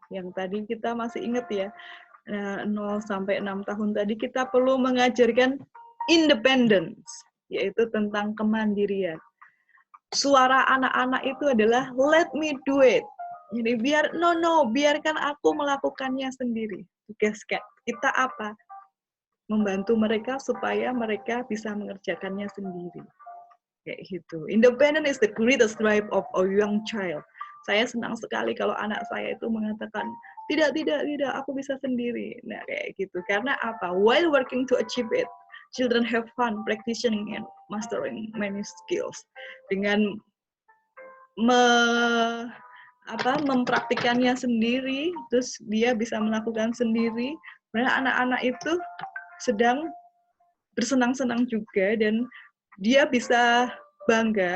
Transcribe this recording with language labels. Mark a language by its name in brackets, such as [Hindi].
[Indonesian] Yang tadi kita masih ingat ya, 0 sampai 6 tahun tadi kita perlu mengajarkan independence, yaitu tentang kemandirian. Suara anak-anak itu adalah [English] let me do it. [Indonesian] Jadi biarkan aku melakukannya sendiri. Tugas kita apa? Membantu mereka supaya mereka bisa mengerjakannya sendiri. Kayak gitu. [English] Independent is the greatest drive of a young child. [Indonesian] Saya senang sekali kalau anak saya itu mengatakan, tidak, aku bisa sendiri. Nah, kayak gitu. Karena apa? [English] While working to achieve it, children have fun practicing and mastering many skills. [Indonesian] Dengan mempraktikannya sendiri, terus dia bisa melakukan sendiri. Karena anak-anak itu sedang bersenang-senang juga dan dia bisa bangga.